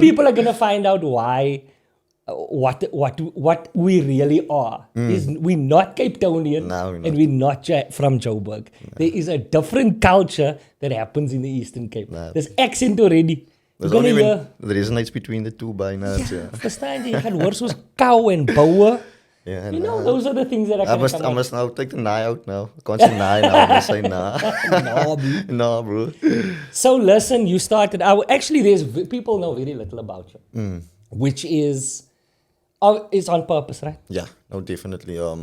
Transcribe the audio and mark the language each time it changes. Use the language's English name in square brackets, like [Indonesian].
[English] people are gonna find out why. What we really are is we're not Cape Townian No, we're not. and we're not from Joburg. No. There is a different culture that happens in the Eastern Cape. No. There's accent already. There's only when there resonates between the two by now. Yeah. [Afrikaans] Verstaan jy? Jy gaan hoor soos kou en boue. [English] Yeah, You know, those are the things that I must now take the nine out now. I can't say nine now. I must say nah. No, bro. No, bro. So listen, you started. Actually, people know very little about you, which is on purpose, right? Yeah, no, definitely.